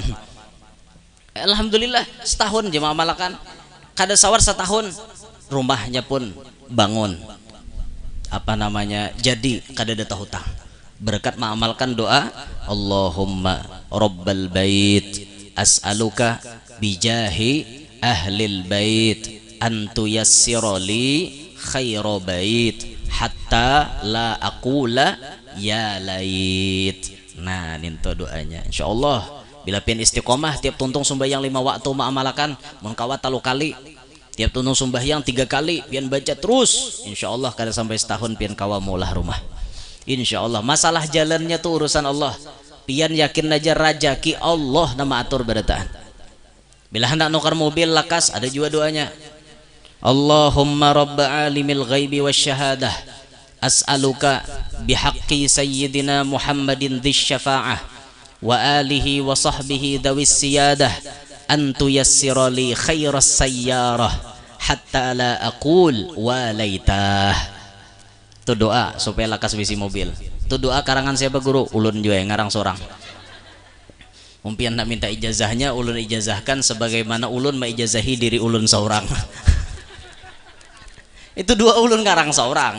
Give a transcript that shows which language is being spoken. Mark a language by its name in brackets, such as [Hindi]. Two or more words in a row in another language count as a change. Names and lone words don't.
[Banjar] Alhamdulillah setahun je mengamalkan. Kada sawar setahun rumahnya pun bangun. Jadi kada ada hutang berkat mengamalkan doa [Arabic] اللهم رب البيت أسألك بجاه أهل البيت أن تيسر لي خير بيت حتى لا أقول يا ليت. [Banjar] Nah ninto doanya insyaallah bila pian istiqomah tiap tuntung sembahyang 5 waktu mengamalkan mengkawat 3 kali. Tiap tuntung sembahyang 3 kali pian baca terus, insyaallah kada sampai setahun pian kawa maulah rumah. Insyaallah masalah jalannya tuh urusan Allah. Pian yakin aja rajaki Allah nama atur barataan. Bila hendak nukar mobil lakas ada juga doanya. [Arabic] اللهم رب عالم الغيب والشهادة أسألك بحق سيدنا محمد ذي الشفاعة وآله وصحبه ذوي السيادة أن تيسر لي خير السيارة حتى لا أقول يا ليته. [Banjar] Itu doa supaya lakas bisi mobil. Itu doa karangan siapa guru? Ulun juga yang ngarang seorang. Mumpian nak minta ijazahnya ulun ijazahkan sebagaimana ulun maijazahi diri ulun seorang. Itu doa ulun ngarang seorang.